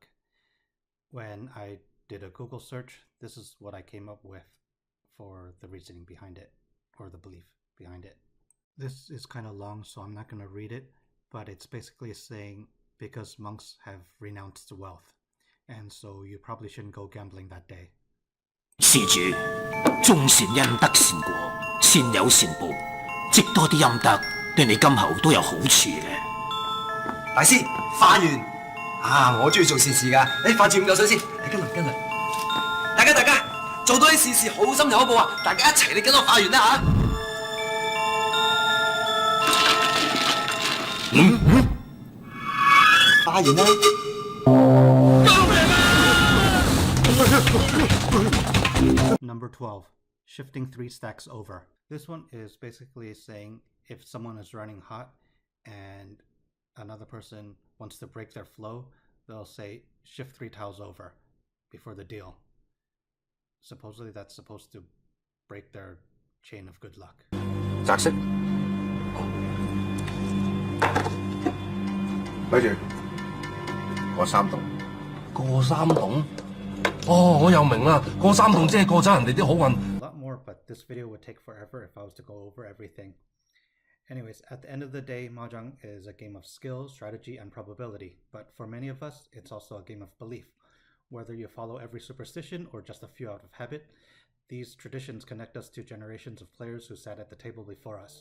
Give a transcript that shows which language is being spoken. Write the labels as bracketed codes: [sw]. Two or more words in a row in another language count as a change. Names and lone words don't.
[en] When I did a Google search, this is what I came up with for the reasoning behind it, or the belief behind it. This is kind of long, so I'm not going to read it, but it's basically saying because monks have renounced wealth, and so you probably shouldn't go gambling that day. [yue] 施主，眾善因得善果，善有善報，積多啲陰德，對你今後都有好處嘅。大師，化緣啊！我中意做善事㗎。化住5嚿水先，跟嚟跟嚟。大家，做多啲善事，好心有報啊！大家一齊嚟跟我化緣啦嚇！化緣啦！救命 [en] 啊 ！Number 12. Shifting 3 stacks over. This one is basically saying if someone is running hot and another person wants to break their flow, they'll say shift 3 tiles over before the deal. Supposedly that's supposed to break their chain of good luck. [yue] 擲色。咪住，過3洞。過3洞？哦，我又明啦，過3洞即係過走人哋啲好運。 [en] A lot more, but this video would take forever if I was to go over everything. Anyways, at the end of the day, Mahjong is a game of skill, strategy, and probability. But for many of us, it's also a game of belief. Whether you follow every superstition or just a few out of habit, these traditions connect us to generations of players who sat at the table before us.